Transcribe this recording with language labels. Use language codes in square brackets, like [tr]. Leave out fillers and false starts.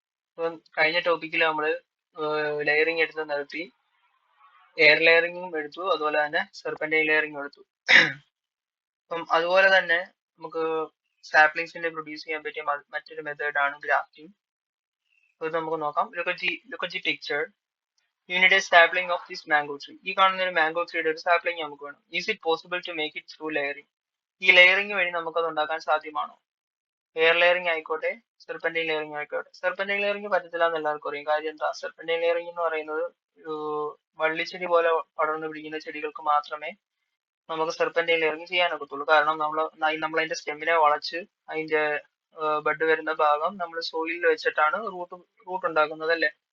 [ml] അപ്പം കഴിഞ്ഞ ടോപ്പിക്കിൽ നമ്മൾ ലെയറിംഗ് എടുത്ത് നിർത്തി, എയർ ലെയറിംഗും എടുത്തു, അതുപോലെ തന്നെ സെർപെന്റൈൻ ലെയറിംഗും എടുത്തു. അപ്പം അതുപോലെ തന്നെ നമുക്ക് സാപ്ലിങ്സിന്റെ പ്രൊഡ്യൂസ് ചെയ്യാൻ പറ്റിയ മറ്റൊരു മെത്തേഡ് ആണ് ഗ്രാഫ്റ്റിംഗ്. അത് നമുക്ക് നോക്കാം. [en] Look at the picture. You need a sapling of this mango tree. [ml] ഈ കാണുന്ന ഒരു മാംഗോ ട്രീയുടെ ഒരു സാപ്ലിംഗ് നമുക്ക് വേണം. [en] Is it possible to make it through layering? [ml] ഈ ലെയറിംഗ് വഴി നമുക്കത് ഉണ്ടാക്കാൻ സാധ്യമാണോ? എയർ ലെയറിംഗ് ആയിക്കോട്ടെ, സെർപെന്റൈൻ ലെയറിംഗ് ആയിക്കോട്ടെ. സെർപെന്റൈൻ ലെയറിംഗ് പറ്റത്തില്ല എന്ന് എല്ലാവർക്കും അറിയാം. കാര്യം എന്താ? സെർപെന്റൈൻ ലെയറിംഗ് എന്ന് പറയുന്നത് വള്ളിച്ചെടി പോലെ പടർന്നു പിടിക്കുന്ന ചെടികൾക്ക് മാത്രമേ നമുക്ക് സെർപെന്റൈൻ ലെയറിംഗ് ചെയ്യാനൊക്കത്തുള്ളൂ. കാരണം നമ്മൾ അതിന്റെ സ്റ്റെമ്മിനെ വളച്ച് അതിന്റെ ബഡ് വരുന്ന ഭാഗം നമ്മൾ സോയിലിൽ വെച്ചിട്ടാണ് റൂട്ട് ഉണ്ടാക്കുന്നത് അല്ലേ.